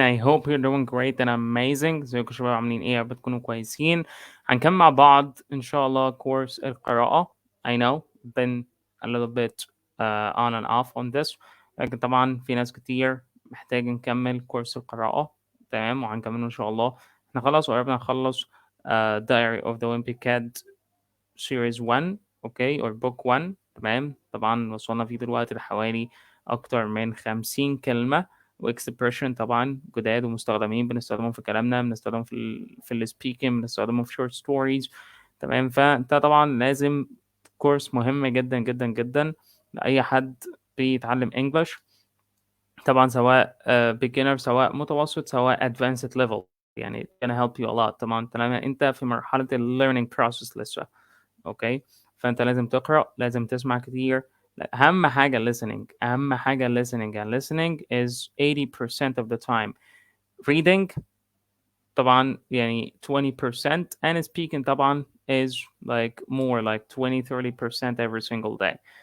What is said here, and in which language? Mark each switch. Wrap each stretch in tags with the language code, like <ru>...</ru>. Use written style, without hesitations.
<en>I hope you're doing great and amazing.</en> <ar>ازيكم يا شباب عاملين ايه؟ بتكونوا كويسين. هنكمل مع بعض ان شاء الله كورس القراءة.</ar> <en>I know been a little bit on and off on this.</en> <ar>لكن طبعا في ناس كتير محتاج نكمل كورس القراءة. تمام، وهنكمله ان شاء الله. احنا خلاص قربنا نخلص Diary of the Wimpy Kid series 1.</ar> <en>Okay or book 1.</en> <ar>تمام، طبعا وصلنا فيه دلوقتي لحوالي اكتر من 50 كلمة واكسبريشن طبعا جداد ومستخدمين، بنستخدمهم في كلامنا، بنستخدمهم في السبيكنج، بنستخدمهم في شورت ستوريز. تمام، فانت طبعا لازم كورس مهم جدا جدا جدا لاي حد بيتعلم انجلش. طبعا سواء beginner سواء متوسط سواء advanced level، يعني</ar> <en>gonna help you a lot.</en> <ar>طبعا طالما انت في مرحلة ال learning process لسه. اوكي، فانت لازم تقرا، لازم تسمع كتير. اهم حاجه</ar> <en>listening، اهم حاجه listening and listening is 80% of the time. Reading طبعا يعني 20% and speaking طبعا is like more like 20-30% every single day.</en>